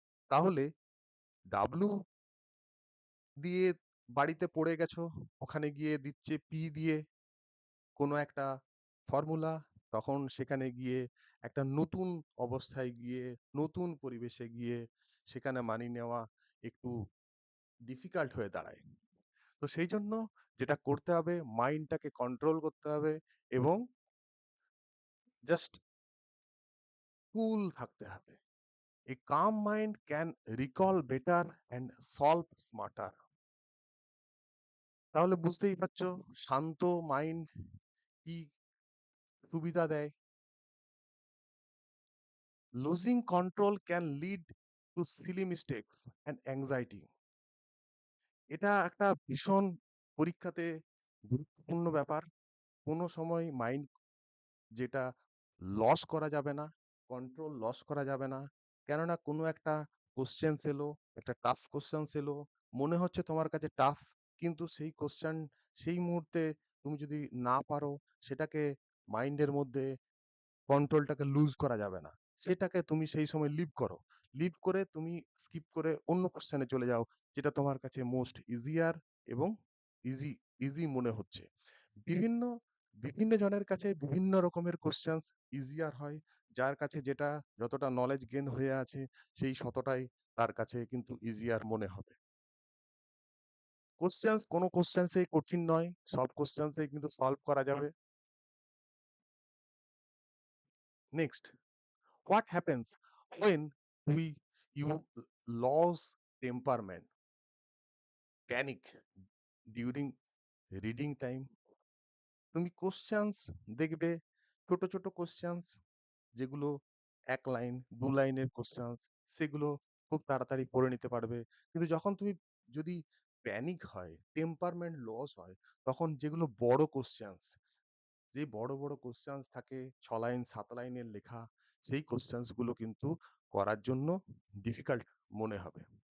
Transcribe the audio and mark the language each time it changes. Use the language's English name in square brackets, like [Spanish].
[Bangla] তাহলে ডাব্লু দিয়ে বাড়িতে পড়ে গেছো, ওখানে গিয়ে দিচ্ছে পি দিয়ে কোনো একটা ফর্মুলা, তখন সেখানে গিয়ে একটা নতুন অবস্থায় গিয়ে নতুন পরিবেশে গিয়ে সেখানে মানিয়ে নেওয়া একটু ডিফিকাল্ট হয়ে দাঁড়ায়। তো সেই জন্য যেটা করতে হবে, মাইন্ডটাকে কন্ট্রোল করতে হবে এবং জাস্ট কুল থাকতে হবে। [English] A calm mind can recall better and solve smarter. [Bangla] তাহলে বুঝতেই পারছো শান্ত মাইন্ড কি সুবিধা দেয়। [English] Losing control can lead to silly mistakes and anxiety. [Bangla] এটা একটা ভীষণ পরীক্ষাতে গুরুত্বপূর্ণ ব্যাপার। কোনো সময় মাইন্ড যেটা লস করা যাবে না, কন্ট্রোল লস করা যাবে না। কেননা কোনো একটা কোয়েশ্চেনস এলো, একটা টাফ কোয়েশ্চেনস এলো, মনে হচ্ছে তোমার কাছে টাফ, কিন্তু সেই কোয়েশ্চেন সেই মুহূর্তে তুমি যদি না পারো সেটাকে মাইন্ডের মধ্যে কন্ট্রোলটাকে লুজ করা যাবে না। সেটাকে তুমি সেই সময় লিভ করো। লিভ করে তুমি স্কিপ করে অন্য কোয়েশ্চেনে চলে যাও, যেটা তোমার কাছে মোস্ট ইজিয়ার এবং ইজি ইজি মনে হচ্ছে। বিভিন্ন বিভিন্ন জনের কাছে বিভিন্ন রকমের কোয়েশ্চেনস ইজিয়ার হয়। যার কাছে যেটা যতটা নলেজ গেইন হয়ে আছে সেই ততটাই তার কাছে কিন্তু ইজিয়ার মনে হবে। কোয়েশ্চেনস কোনো কোয়েশ্চেনসই কঠিন নয়। সব কোয়েশ্চেনসই কিন্তু সলভ করা যাবে। [English] Next, what happens when we you lose temperament, panic during reading time? [Bangla] তুমি কোশ্চেন্স দেখবে, ছোট ছোট কোশ্চেন্স যেগুলো ১ লাইন ২ লাইনের কোশ্চেন্স, সেগুলো খুব তাড়াতাড়ি পড়ে নিতে পারবে। কিন্তু যখন তুমি যদি প্যানিক হয়, টেম্পারমেন্ট লস হয়, তখন যেগুলো বড় কোশ্চেন্স, যে বড় বড় কোশ্চেন্স থাকে ৬ লাইন ৭ লাইনের লেখা, সেই কোশ্চেন্স গুলো কিন্তু করার জন্য ডিফিকাল্ট মনে হবে।